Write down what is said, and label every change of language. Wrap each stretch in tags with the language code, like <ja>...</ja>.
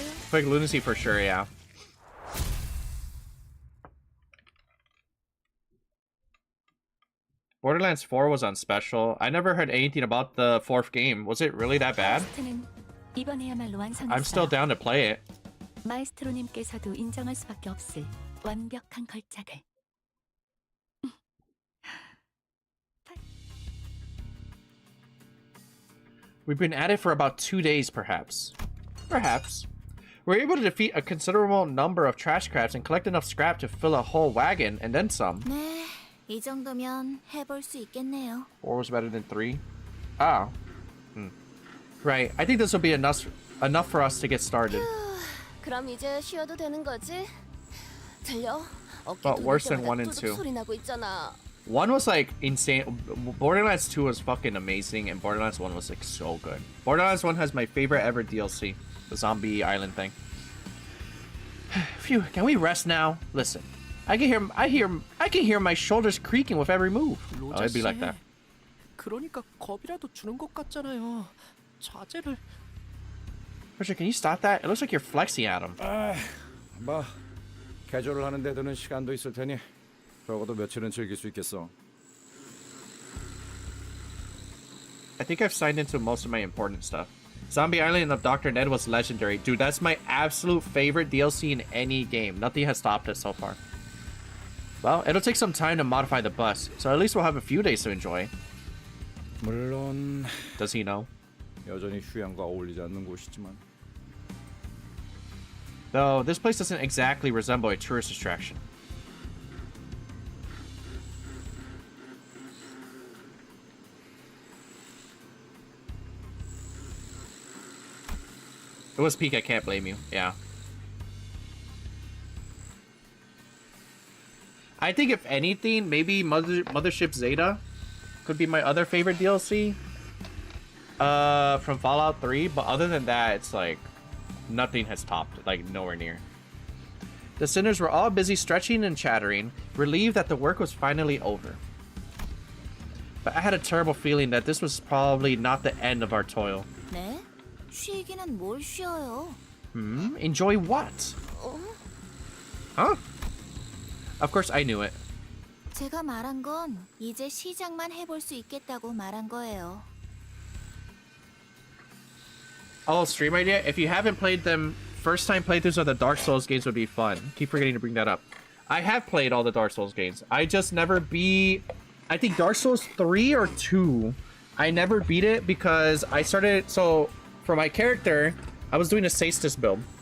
<en>Quick lunacy for sure, yeah. Borderlands 4 was on special. I never heard anything about the fourth game. Was it really that bad? I'm still down to play it.</en> <ko>마에스트로님께서도 인정할 수밖에 없을 완벽한 걸작을.</ko> <en>We've been at it for about 2 days, perhaps. Perhaps. We're able to defeat a considerable number of trash crabs and collect enough scrap to fill a whole wagon, and then some.</en> <ko>네, 이 정도면 해볼 수 있겠네요.</ko> <en>4 was better than 3? Oh. Right, I think this will be enough for us to get started.</en> <ko>그럼 이제 쉬어도 되는 거지? 들려?</ko> <en>But worse than 1 and 2.</en> <ko>소리 나고 있잖아.</ko> <en>1 was like insane. Borderlands 2 was fucking amazing, and Borderlands 1 was like so good. Borderlands 1 has my favorite ever DLC, the zombie island thing. Phew, can we rest now? Listen, I can hear my shoulders creaking with every move. Oh, it'd be like that.</en> <ko>그러니까 겁이라도 주는 것 같잖아요. 자제를.</ko> <en>Richard, can you stop that? It looks like you're flexing at him.</en> <ko>뭐 개조를 하는 데 드는 시간도 있을 테니 적어도 며칠은 즐길 수 있겠어.</ko> <en>I think I've signed into most of my important stuff. Zombie Island of Dr. Ned was legendary. Dude, that's my absolute favorite DLC in any game. Nothing has topped it so far. Well, it'll take some time to modify the bus, so at least we'll have a few days to enjoy.</en> <ko>물론</ko> <en>Does he know?</en> <ko>여전히 휴양과 어울리지 않는 곳이지만</ko> <en>Though, this place doesn't exactly resemble a tourist attraction. It was peak, I can't blame you. Yeah. I think if anything, maybe Mothership Zeta could be my other favorite DLC. From Fallout 3, but other than that, it's like nothing has topped, like nowhere near. The sinners were all busy stretching and chattering, relieved that the work was finally over. But I had a terrible feeling that this was probably not the end of our toil.</en> <ko>네? 쉬기는 뭘 쉬어요?</ko> <en>Enjoy what? Huh? Of course I knew it.</en> <ko>제가 말한 건 이제 시작만 해볼 수 있겠다고 말한 거예요.</ko> <en>Oh, stream idea? If you haven't played them, first time playthroughs of the Dark Souls games would be fun. Keep forgetting to bring that up. I have played all the Dark Souls games. I just never beat... I think Dark Souls 3 or 2. I never beat it because I started... So, for my character, I was doing a Saestus build.</en>